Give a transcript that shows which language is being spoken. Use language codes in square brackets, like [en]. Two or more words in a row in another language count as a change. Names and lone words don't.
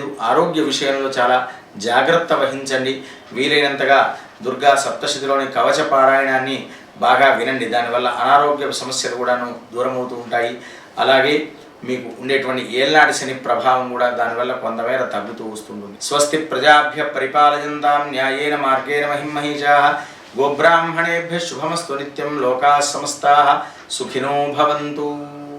[te] ఆరోగ్య విషయంలో చాలా జాగ్రత్త వహించండి. వీలైనంతగా దుర్గా సప్తశతిలోని కవచ పారాయణాన్ని బాగా వినండి. దానివల్ల అనారోగ్య సమస్యలు కూడాను దూరమవుతూ ఉంటాయి. అలాగే మీకు ఉండేటువంటి ఏళ్నాటి శని ప్రభావం కూడా దానివల్ల కొంతమేర తగ్గుతూ వస్తుంటుంది. [sa] స్వస్తి ప్రజాభ్య పరిపాలయంతాం న్యాయేన మార్గేణ మహిమహీషాః గోబ్రాహ్మణేభ్యః శుభమస్తు నిత్యం. లోకాః సమస్తాః సుఖినో భవంతు.